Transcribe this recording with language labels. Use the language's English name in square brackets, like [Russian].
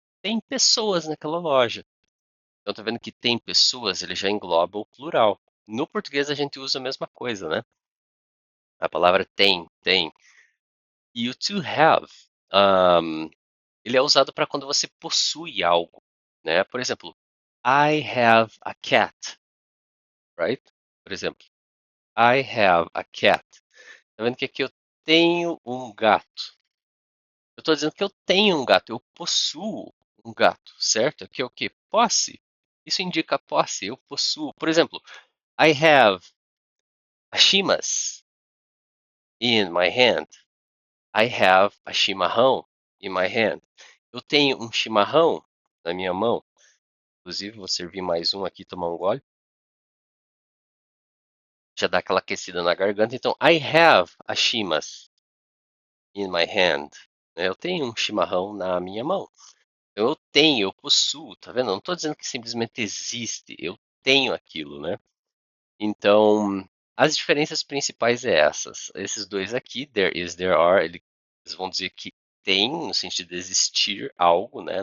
[Portuguese] Tem pessoas naquela loja. Então tá vendo que tem pessoas, ele já engloba o plural. No português a gente usa a mesma coisa, né? A palavra tem. E o to have, um, ele é usado para quando você possui algo, né? Por exemplo, [English] I have a cat, right? [Portuguese] Por exemplo, [English] I have a cat. [Portuguese] Tá vendo que aqui eu tenho um gato. Eu estou dizendo que eu tenho um gato, eu possuo um gato, certo? Aqui é o que? Posse. Isso indica posse, eu possuo. Por exemplo, [English] I have a shimas in my hand. I have a chimarrão in my hand. [Portuguese] Eu tenho um chimarrão na minha mão. Inclusive, vou servir mais um aqui, tomar um gole. Já dá aquela aquecida na garganta. Então, [English] I have a chimas in my hand. [Portuguese] Eu tenho um chimarrão na minha mão. Eu tenho, eu possuo, tá vendo? Eu não estou dizendo que simplesmente existe. Eu tenho aquilo, né? Então, as diferenças principais é essas. Esses dois aqui, there is, there are, eles vão dizer que tem, no sentido de existir algo, né?